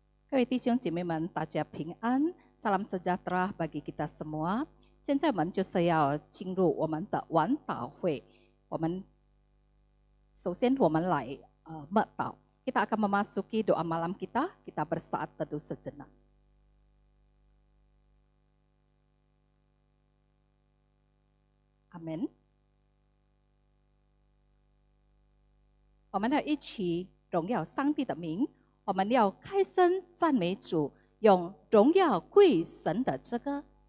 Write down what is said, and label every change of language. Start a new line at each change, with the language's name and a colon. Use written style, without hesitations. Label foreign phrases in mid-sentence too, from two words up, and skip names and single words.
Chinese: 各位弟兄姐妹们，大家平安 ，
Indonesian: Salam sejahtera bagi kita semua。
Chinese: 现在我们就是要进入我们的晚祷会。首先我们来默祷。
Indonesian: Kita akan memasuki doa malam kita. Kita bersaat teduh sejenak. Amen。
Chinese: 我们要一起荣耀上帝的名。我们要开声赞美主，用荣耀归神的之歌。